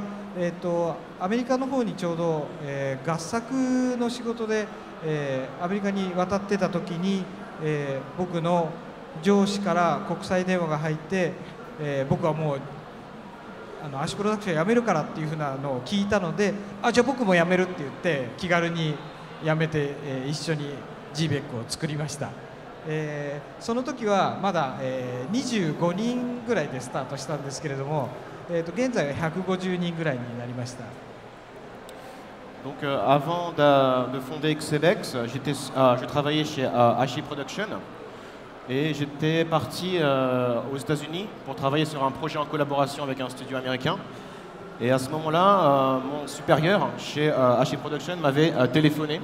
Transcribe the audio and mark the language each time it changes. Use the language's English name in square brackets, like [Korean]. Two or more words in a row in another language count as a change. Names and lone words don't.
[Japanese] アメリカの方にちょうど、合作の仕事で、アメリカに渡ってた時に、僕の上司から国際電話が入って、僕はもうアシプロダクション辞めるからっていうふうなのを聞いたので、じゃあ僕も辞めるって言って気軽に辞めて、一緒に GBEC を作りました。その時はまだ、25人ぐらいでスタートしたんですけれども、現在は150人ぐらいになりました。 [French] Donc avant de fonder Xebec, je travaillais chez Ashi Production et j'étais parti aux États-Unis pour travailler sur un projet en collaboration avec un studio américain. Et à ce moment-là, mon supérieur chez Ashi Production m'avait téléphoné.